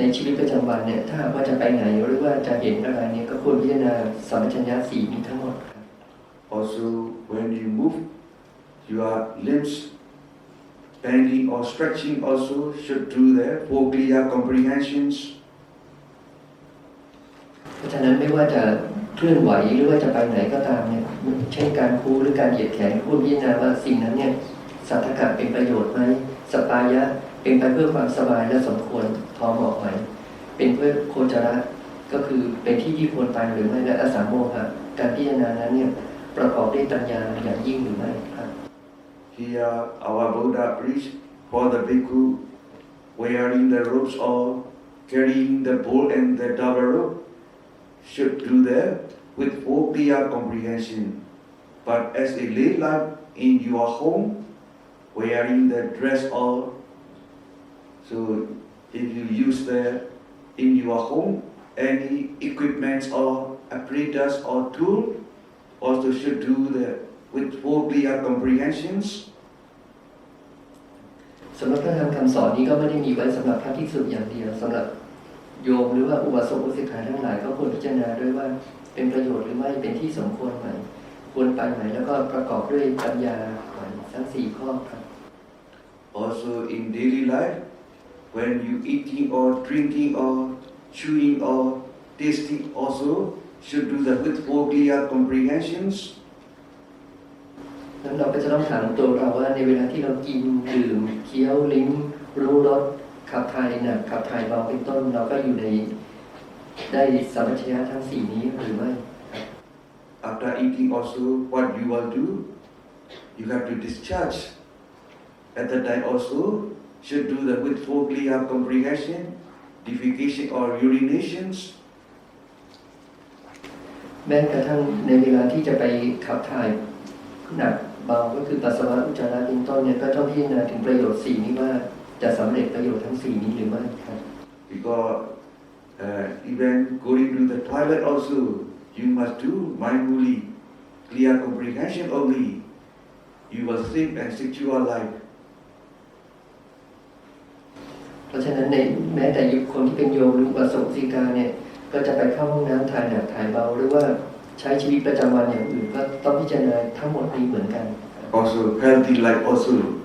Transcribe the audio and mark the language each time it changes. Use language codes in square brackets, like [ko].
[th] ในชีวิตประจำวันเนี่ยถ้าว่าจะไปไหนหรือว่าจะเห็นอะไรเนี่ยก็ควรพิจารณาสัมปชัญญะสี่นี้ทั้งหมดครับ [en] Also, when you move, your limbs bending or stretching also should do their four clear comprehensions. [th] เพราะฉะนั้นไม่ว่าจะเคลื่อนไหวหรือว่าจะไปไหนก็ตามเนี่ยเช่นการคูหรือการเหยียดแขนควรพิจารณาว่าสิ่งนั้นเนี่ยสัทธกะเป็นประโยชน์ไหมสปายะเป็นไปเพื่อความสบายและสมควรพอเหมาะไหมเป็นเพื่อโคจระก็คือเป็นที่ควรไปหรือไม่และอสามโมหะการพิจารณานั้นเนี่ยประกอบด้วยปัญญาอย่างยิ่งหรือไม่ครับ [en] Here, our Buddha preached for the bhikkhu wearing the robes or carrying the bowl and the double robe should do that with full clear comprehension. But as a lay life in your home, wearing the dress or so if you use that in your home, any equipment or apparatus or tool also should do that with full clear comprehensions. [th] สำหรับพระธรรมคำสอนนี้ก็ไม่ได้มีไว้สำหรับพระภิกษุอย่างเดียวสำหรับโยมหรือว่าอุบาสกอุบาสิกาทั้งหลายก็ควรพิจารณาด้วยว่าเป็นประโยชน์หรือไม่เป็นที่สมควรไหมควรไปไหมแล้วก็ประกอบด้วยปัญญาทั้งสี่ข้อครับ [en] Also in daily life, when you eating or drinking or chewing or tasting also should do that with full clear comprehensions. [th] นั้นเราก็จะต้องถามตัวเราว่าในเวลาที่เรากินดื่มเคี้ยวลิ้มรู้รสขับถ่ายหนักขับถ่ายเบาเป็นต้นเราก็อยู่ในได้สัมปชัญญะทั้งสี่นี้หรือไม่ [en] After eating also, what you will do, you have to discharge. At that time also, should do that with full clear comprehension, defecation or urinations. [th] แม้กระทั่งในเวลาที่จะไปขับถ่ายหนักเบาก็คือปัสสาวะอุจจาระเป็นต้นเนี่ยก็ต้องพิจารณาถึงประโยชน์สี่นี้ว่าจะสำเร็จประโยชน์ทั้งสี่นี้หรือไม่ครับ [en] Because even going to the toilet also, you must do mindfully, clear comprehension only. You will save and secure life. [th] เพราะฉะนั้นในแม้แต่ยุคคนที่เป็นโยมหรืออุบาสกอุบาสิกาเนี่ยก็จะไปเข้าห้องน้ำถ่ายหนักถ่ายเบาหรือว่าใช้ชีวิตประจำวันอย่างอื่นก็ต้องพิจารณาทั้งหมดนี้เหมือนกัน [en] Also healthy life also.